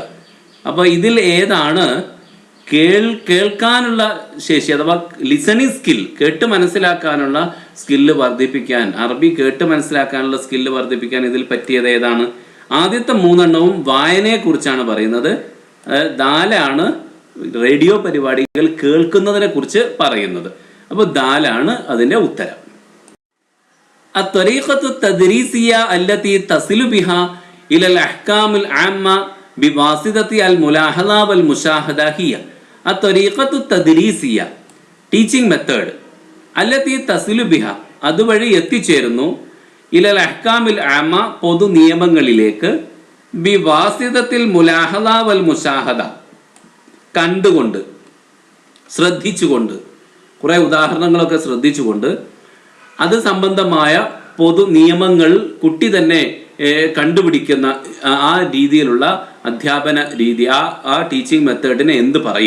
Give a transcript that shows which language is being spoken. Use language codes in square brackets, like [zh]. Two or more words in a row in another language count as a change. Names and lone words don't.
[ml] അപ്പൊ ഇതിൽ ഏതാണ് കേൾക്കാനുള്ള ശേഷി അഥവാ [en] listening skill, [ml] കേട്ട് മനസ്സിലാക്കാനുള്ള സ്കില്ല് വർദ്ധിപ്പിക്കാൻ, അറബി കേട്ട് മനസ്സിലാക്കാനുള്ള സ്കില്ല് വർദ്ധിപ്പിക്കാൻ ഇതിൽ പറ്റിയത് ഏതാണ്? ആദ്യത്തെ മൂന്നെണ്ണവും വായനയെ കുറിച്ചാണ് പറയുന്നത്. ദാലാണ് റേഡിയോ പരിപാടികൾ കേൾക്കുന്നതിനെ കുറിച്ച് പറയുന്നത്. അപ്പോൾ ദാലാണ് അതിന്റെ ഉത്തരം. [ar] الطريقة التدريسية التي تصل بها إلى الأحكام العامة بواسطة الملاحظة والمشاهدة هي الطريقة التدريسية [en] teaching method [ar] التي تصل بها [ml] അതുവഴി എത്തിച്ചേരുന്നു [ar] إلى الأحكام العامة [ml] പൊതു നിയമങ്ങളിലേക്ക് [ar] بواسطة الملاحظة والمشاهدة [ml] കണ്ടുകൊണ്ട് ശ്രദ്ധിച്ചുകൊണ്ട് കുറെ ഉദാഹരണങ്ങളൊക്കെ ശ്രദ്ധിച്ചുകൊണ്ട് അത് സംബന്ധമായ പൊതു നിയമങ്ങൾ കുട്ടി തന്നെ കണ്ടുപിടിക്കുന്ന ആ രീതിയിലുള്ള അധ്യാപന രീതി, ആ [en] teaching method [ml] എന്ത് പറയും?